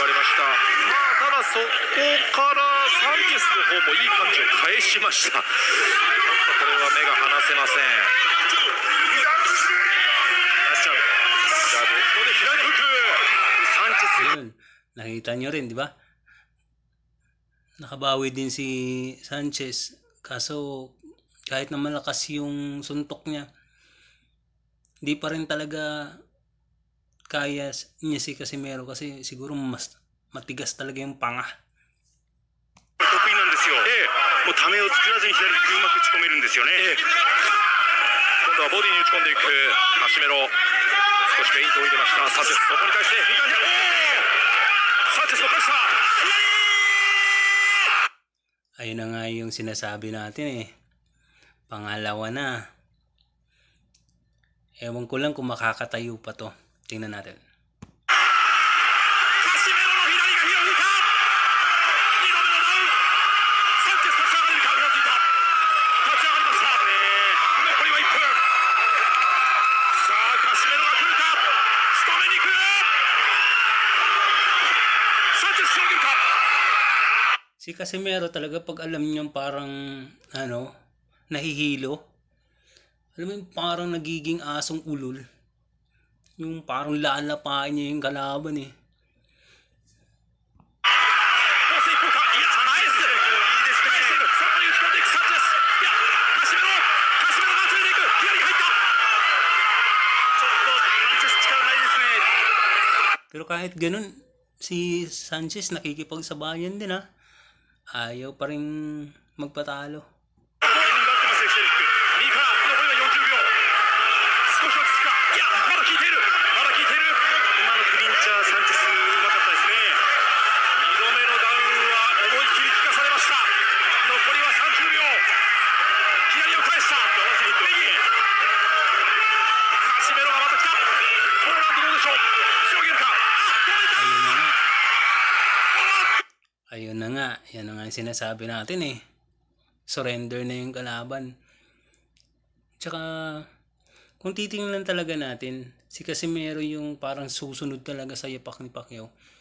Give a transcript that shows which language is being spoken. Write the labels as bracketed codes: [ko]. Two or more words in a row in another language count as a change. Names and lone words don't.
[ja] した。ただそこからサンチェスの方もいい感じを返しました。これは目が離せません。ナイスジャブ。ジャブ、ここで左フック。サンチェス。 [tl] Ayun, nakita nyo rin, di ba? Nakabawi din si Sanchez. Kaso, kahit na malakas yung suntok niya, hindi pa rin talaga kaya niya si Casimero kasi siguro mas matigas talaga yung panga. [ja] 得意なんですよ。もうためを作らずに左フックうまく打ち込めるんですよね。今度はボディに打ち込んでいくカシメロ。少しフェイントを入れました。サンチェス、そこに返して左手。サンチェスも返した。 [tl] Ayun na nga yung sinasabi natin eh. Pangalawa na. Ewan ko lang kung makakatayo pa to. Tingnan natin. [ja] カシメロの左が広げた。2度目のダウン。サンチェス立ち上がれるか。うなずいた。立ち上がりました。残りは1分。さあカシメロが来るか。仕留めに来る。サンチェス仕掛けるか。 [tl] Si Casimero talaga pag alam niyang parang nahihilo. Alam mo yung parang nagiging asong ulol. Yung parang lalapain niya yung kalaban eh. [ja] コース一歩か。いや、ナイス。いいですね。さらに打ち込んでいくサンチェス。いや、カシメロが集めていく。左に入った。ちょっとサンチェス力ないですね。 [tl] Pero kahit ganun, si Sanchez nakikipagsabayan din ha. Ayaw pa rin magpatalo. [ja] 右から残りは40秒。少し落ち着くか。いや、まだ効いている。まだ効いている。今のクリンチャー、サンチェスうまかったですね。2度目のダウンは思いっきり効かされました。残りは30秒。左を返した。右。カシメロがまた来た。ポーランドどうでしょう。しのげるか。 [tl] Ayun na nga. Yan na nga yung sinasabi natin eh. Surrender na yung kalaban. Tsaka, kung titingnan talaga natin, si Casimero yung parang susunod talaga sa yapak ni Pacquiao.